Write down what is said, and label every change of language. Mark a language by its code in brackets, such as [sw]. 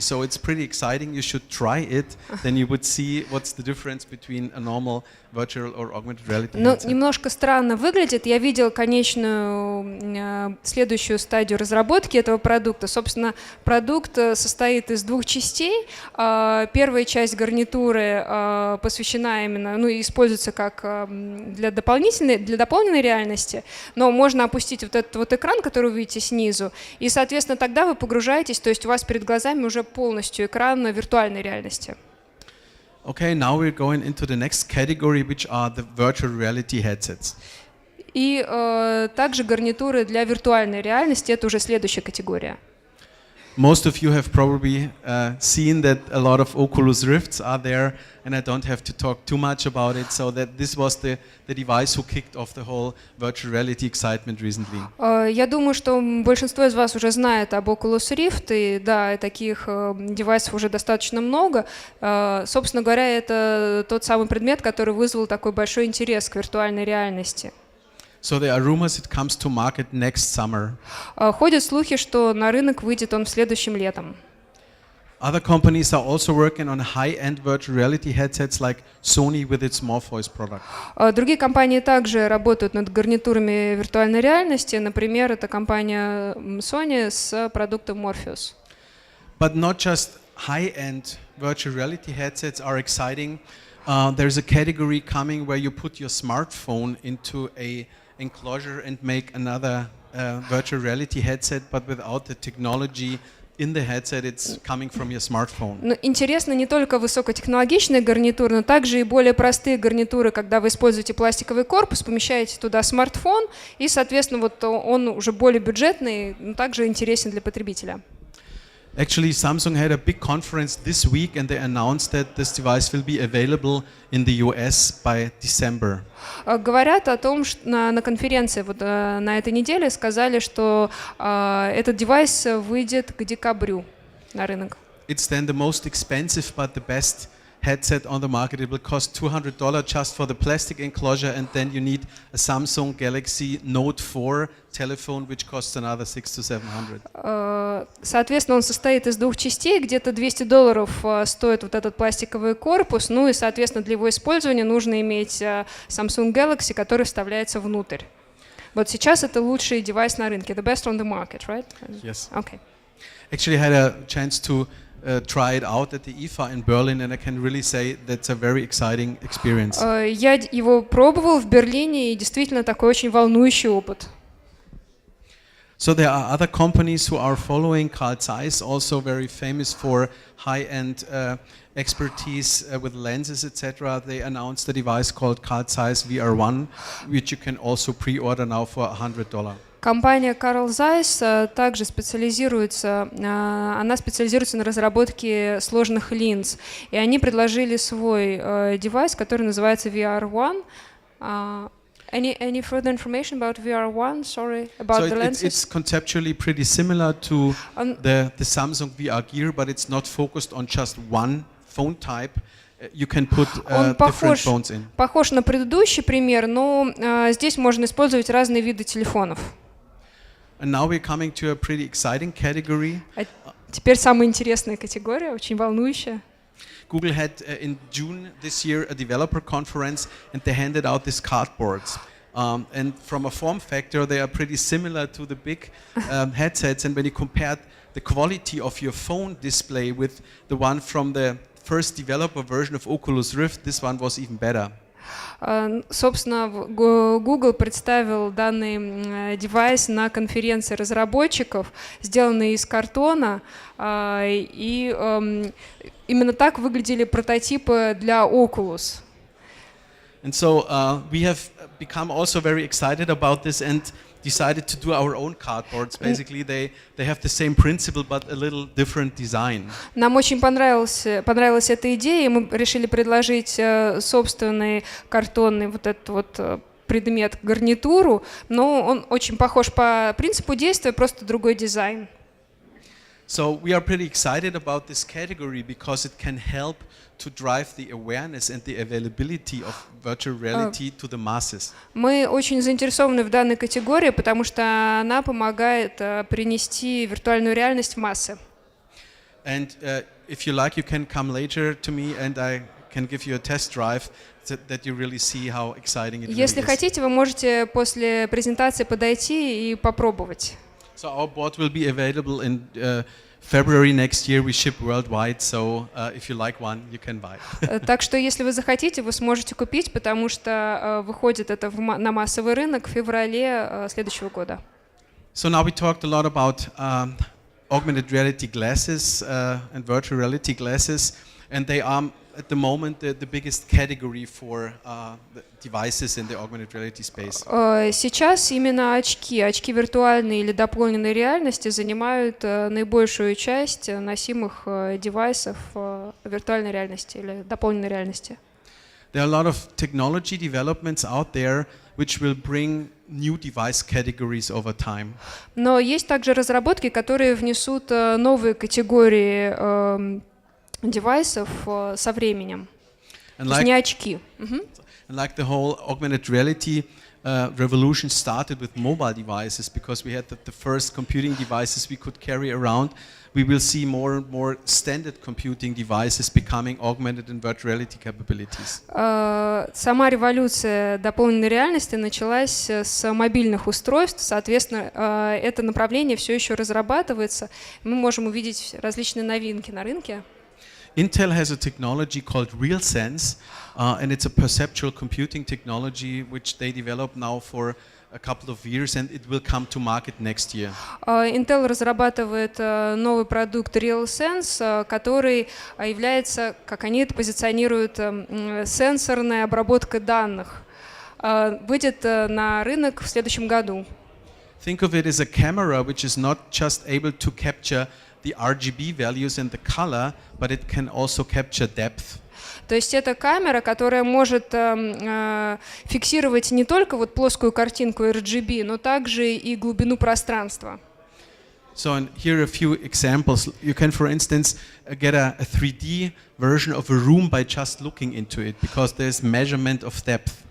[en] So it's pretty exciting. You should try it. Then you would see what's the difference between a normal virtual or augmented reality headset. [ru] Немножко странно выглядит. Я видел конечную, следующую стадию разработки этого продукта. Собственно, продукт состоит из двух частей. Первая часть гарнитуры посвящена именно, используется как для дополненной реальности, но можно опустить вот этот вот экран, который вы видите снизу, и, соответственно, тогда вы погружаетесь, то есть у вас перед глазами уже полностью экран виртуальной реальности. [en] Okay, now we're going into the next category, which are the virtual reality headsets. [ru] И также гарнитуры для виртуальной реальности — это уже следующая категория. [en] Most of you have probably seen that a lot of Oculus Rifts are there, and I don't have to talk too much about it, so that this was the device who kicked off the whole virtual reality excitement recently. [ru] Я думаю, что большинство из вас уже знает об Oculus Rift, и да, таких девайсов уже достаточно много. Собственно говоря, это тот самый предмет, который вызвал такой большой интерес к виртуальной реальности. [en] So there are rumors it comes to market next summer. [ru] Ходят слухи, что на рынок выйдет он следующим летом. [en] Other companies are also working on high-end virtual reality headsets like Sony with its Morpheus product. [ru] Другие компании также работают над гарнитурами виртуальной реальности. Например, это компания Sony с продуктом Morpheus. [en] But not just high-end virtual reality headsets are exciting. There's a category coming where you put your smartphone into a enclosure and make another virtual reality headset, but without the technology in the headset, it's coming from your smartphone. [ru] Но интересно не только высокотехнологичные гарнитуры, но также и более простые гарнитуры, когда вы используете пластиковый корпус, помещаете туда смартфон, и, соответственно, вот он уже более бюджетный, но также интересен для потребителя. [en] Actually, Samsung had a big conference this week, and they announced that this device will be available in the US by December. [ru] Говорят о том, что на конференции вот на этой неделе сказали, что этот девайс выйдет к декабрю на рынок. [en] It's then the most expensive but the best headset on the market. It will cost $200 just for the plastic enclosure, and then you need a Samsung Galaxy Note 4 telephone, which costs another $600 to $700. [ru] Соответственно, он состоит из двух частей, где-то $200 стоит вот этот пластиковый корпус, ну и, соответственно, для его использования нужно иметь Samsung Galaxy, который вставляется внутрь. Вот сейчас это лучший девайс на рынке, [en] the best on the market, right? Yes. Okay. Actually, I had a chance to try it out at the IFA in Berlin, and I can really say that's a very exciting experience. [ru] Я его пробовал в Берлине, и действительно такой очень волнующий опыт. [en] So there are other companies who are following. Carl Zeiss, also very famous for high-end expertise with lenses, etc. They announced a device called Carl Zeiss VR1, which you can also pre-order now for $100. [ru] Компания Carl Zeiss также специализируется на разработке сложных линз, и они предложили свой девайс, который называется VR1. [en] Any further information about VR1? Sorry, about the lenses? It's conceptually pretty similar to the Samsung VR Gear, but it's not focused on just one phone type. You can put different phones in. [ru] Похож на предыдущий пример, но здесь можно использовать разные виды телефонов. [en] And now we're coming to a pretty exciting category. [ru] Теперь самая интересная категория, очень волнующая. [en] Google had in June this year a developer conference, and they handed out these cardboards. And from a form factor, they are pretty similar to the big headsets. And when you compare the quality of your phone display with the one from the first developer version of Oculus Rift, this one was even better. [ru] Собственно, Google представил данный девайс на конференции разработчиков, сделанный из картона, и именно так выглядели прототипы для Oculus. [en] And so we have become also very excited about this and decided to do our own cardboards. Basically, they have the same principle but a little different design. [ru] Нам очень понравилась эта идея, и мы решили предложить собственный картонный вот этот вот предмет, гарнитуру, но он очень похож по принципу действия, просто другой дизайн. [en] So we are pretty excited about this category because it can help to drive the awareness and the availability of virtual reality to the masses. [ru] Мы очень заинтересованы в данной категории, потому что она помогает принести виртуальную реальность в массы. [en] And if you like, you can come later to me and I can give you a test drive that you really see how exciting it really is. [ru] Если хотите, вы можете после презентации подойти и попробовать. [en] So our board will be available in February next year. We ship worldwide, so if you like one, you can buy. [ru] Так что, если вы захотите, вы сможете купить, потому что выходит это на массовый рынок в феврале следующего года. [en] So now we talked a lot about augmented reality glasses and virtual reality glasses, and they are at the moment the biggest category for the devices in the augmented reality space. [ru] Сейчас именно очки виртуальной или дополненной реальности занимают наибольшую часть носимых девайсов виртуальной реальности или дополненной реальности. [en] There are a lot of technology developments out there which will bring new device categories over time. [ru] Но есть также разработки, которые внесут новые категории девайсов со временем. То есть не очки. [en] And like the whole augmented reality revolution started with mobile devices because we had the first computing devices we could carry around. We will see more and more standard computing devices becoming augmented and virtual reality capabilities. [ru] Сама революция дополненной реальности началась с мобильных устройств. Соответственно, это направление все еще разрабатывается. Мы можем увидеть различные новинки на рынке. [en] Intel has a technology called RealSense, and it's a perceptual computing technology which they develop now for a couple of years, and it will come to market next year. [ru] Intel разрабатывает новый продукт RealSense, который является, как они это позиционируют, сенсорная обработка данных. Выйдет на рынок в следующем году. [en] Think of it as a camera which is not just able to capture the RGB values and the color, but it can also capture depth. [ru] То есть это камера, которая может фиксировать не только вот плоскую картинку RGB, но также и глубину пространства. [en] So and here are a few examples. You can, for instance, get a 3D version of a room by just looking into it, because there's measurement of depth.